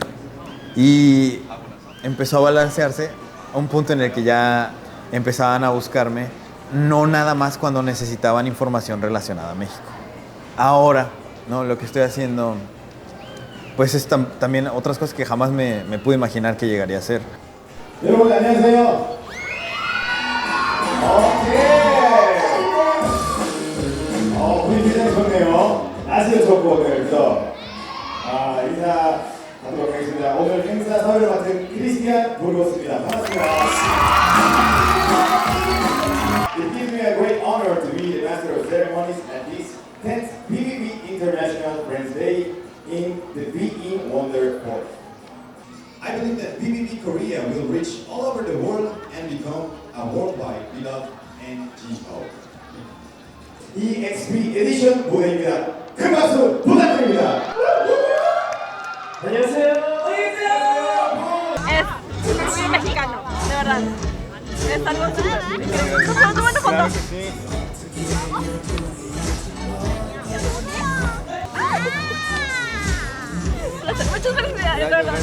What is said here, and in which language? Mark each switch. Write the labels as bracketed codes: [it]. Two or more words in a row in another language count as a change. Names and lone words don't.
[es] Y empezó a balancearse a un punto en el que ya empezaban a buscarme, no nada más cuando necesitaban información relacionada a México. Ahora, ¿no? Lo que estoy haciendo, pues es también otras cosas que jamás me pude imaginar que llegaría a hacer. [ko] 여러분 안녕하세요. 오케이. 분위기 굉장히 좋네요. 날씨도 좋고 오늘 그래서 인사하도록 하겠습니다. 오늘 행사 사회를 맡은 크리스티안 부르고스입니다. 반갑습니다. [en] It gives me a great honor to be the master of ceremonies at this 10th BBB International Friends Day in the Be In Wonder Court. I believe that BBB Korea will reach all over the world and become a worldwide beloved NGO. [ko] EXP 에디션 무대입니다. 큰 박수 부탁드립니다. 안녕하세요. [es] Es muy mexicano, de verdad. algo así. Nos tomamos una foto. Muchas felicidades, de verdad.